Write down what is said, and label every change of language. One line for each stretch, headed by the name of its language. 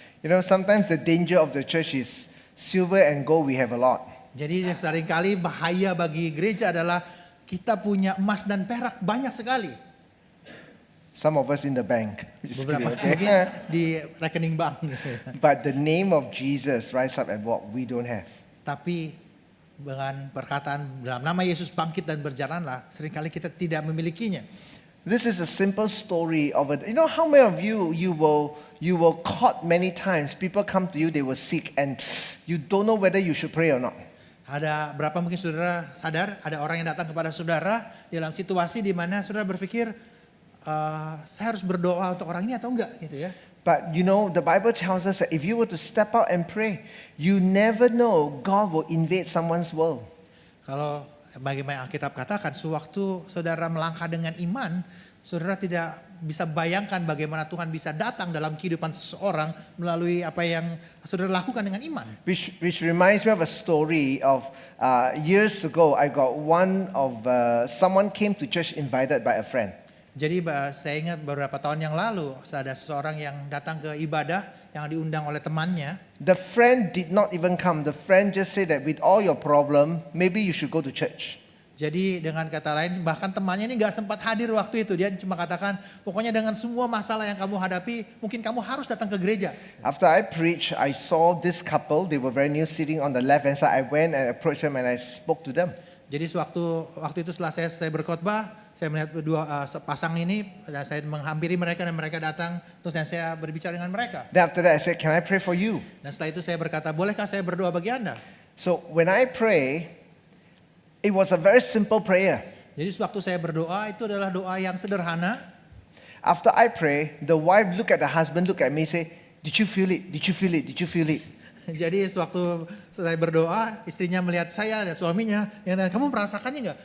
English: You know, sometimes the danger of the church is silver and gold we have a lot.
Indonesian: Jadi seringkali bahaya bagi gereja adalah kita punya emas dan perak banyak sekali.
English: Some of us in the bank. Just kidding,
Indonesian: Beberapa
English: okay?
Indonesian: mungkin di rekening bank.
English: But the name of Jesus, rise up and walk, we don't have.
Indonesian: Tapi dengan perkataan dalam nama Yesus bangkit dan berjalanlah, seringkali kita tidak memilikinya.
English: This is a simple story of it. You know how many of you will caught many times. People come to you, they were sick, and you don't know whether you should pray or not.
Indonesian: Ada berapa mungkin saudara sadar ada orang yang datang kepada saudara dalam situasi di mana saudara berpikir saya harus berdoa untuk orang ini atau enggak gitu ya.
English: But you know, the Bible tells us that if you were to step out and pray, you never know God will invade someone's world.
Indonesian: Kalau bagaimana Alkitab katakan, sewaktu saudara melangkah dengan iman, saudara tidak bisa bayangkan bagaimana Tuhan bisa datang dalam kehidupan seseorang melalui apa yang saudara lakukan dengan iman.
English: Which reminds me of a story of years ago. I got one of someone came to church invited by a friend.
Indonesian: Jadi saya ingat beberapa tahun yang lalu ada seseorang yang datang ke ibadah yang diundang oleh temannya.
English: The friend did not even come. The friend just said that with all your problem, maybe you should go to church.
Indonesian: Jadi dengan kata lain bahkan temannya ini gak sempat hadir waktu itu. Dia cuma katakan pokoknya dengan semua masalah yang kamu hadapi mungkin kamu harus datang ke gereja.
English: After I preached, I saw this couple. They were very new, sitting on the left hand side. I went and approached them and I spoke to them.
Indonesian: Jadi waktu itu setelah saya berkhotbah, saya melihat pasang ini, saya menghampiri mereka dan mereka datang, terus saya berbicara dengan mereka.
English: Then after that, I said, "Can I pray for you?"
Indonesian: Dan setelah itu saya berkata, bolehkah saya berdoa bagi Anda?
English: So when I pray, it was a very simple prayer.
Indonesian: Jadi sewaktu saya berdoa itu adalah doa yang sederhana.
English: After I pray, the wife look at the husband, look at me, say, "Did you feel it? Did you feel it? Did you feel it?"
Indonesian: Jadi sewaktu saya berdoa, istrinya melihat saya dan suaminya, yang tanya, kamu merasakannya nggak?